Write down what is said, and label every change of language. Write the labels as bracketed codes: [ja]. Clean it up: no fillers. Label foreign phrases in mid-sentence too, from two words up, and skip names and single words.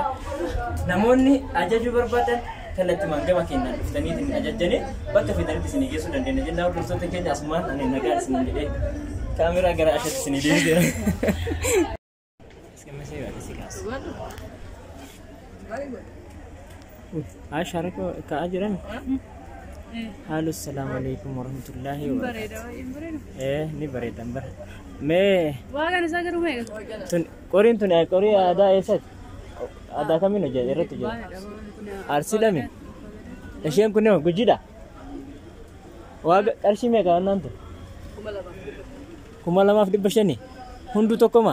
[om] Namoonni ajajuu barbaadan kallattimaan gama keenyaan dhuftaniitiin ajajjanii bakka fedhanitti isinii geessuu dandeenya jenna hordoftoota keenya asumaan ani nagaan isin jedhee kaameraa gara asheetti isinii deebisee. Ashaara ka'aa jiran. [ar] Halo, السلام عليكم ورحمة الله وبركاته. [om] Ni bareeda bara. Mee Waagaan isaa garuu meeqa? Qoriin tun qorii aadaa eessaati? Aadaa kamiin hojjeta irratti hojjeta? Arsiidhami. Isheen kun Gujiidha. Waaga qarshii meeqa annaan tu? 2,500 hundu tokkoma.